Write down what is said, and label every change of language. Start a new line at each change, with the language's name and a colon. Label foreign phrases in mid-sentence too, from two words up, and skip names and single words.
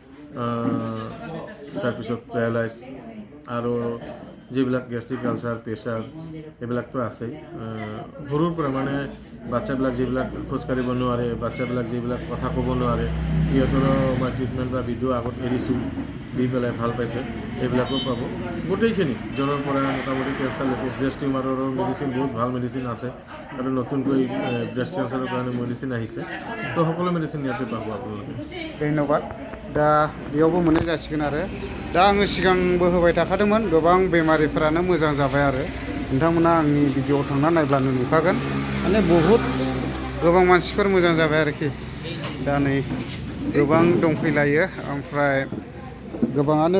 Assamese: তাৰপিছত পেৰালাইজ আৰু যিবিলাক
English: gastric ulcer
Assamese: প্ৰেছাৰ এইবিলাকতো আছেই সৰুৰ পৰা মানে বাচ্চাবিলাক যিবিলাক খোজকাঢ়িব নোৱাৰে বাচ্চাবিলাক যিবিলাক কথা ক'ব নোৱাৰে সিহঁতৰো মই ট্ৰিটমেণ্ট বা ভিডিঅ' আগত এৰিছোঁ দি পেলাই ভাল পাইছে এইবিলাকো পাব গোটেইখিনি জ্বৰৰ পৰা মোটামুটি কেঞ্চাৰলৈকে ব্ৰেষ্ট টিউমাৰৰো মেডিচিন বহুত ভাল মেডিচিন আছে আৰু নতুনকৈ ব্ৰেষ্ট কেঞ্চাৰৰ কাৰণে মেডিচিন আহিছে তো সকলো মেডিচিন ইয়াতে পাব আপোনালোকে
Bodo: ধন্যবাद दा बेयावबो मोननाय जासिगोन आरो दा आङो सिगांबो होबाय थाखादोंमोन गोबां बेमारिफोरानो मोजां जाबाय आरो नोंथांमोना आंनि भिडिअ'आव थांना नायब्लानो नुखागोन माने बहुत गोबां मानसिफोर मोजां जाबाय आरोखि दा नै गोबां दंफैलायो ओमफ्राय गोबाङानो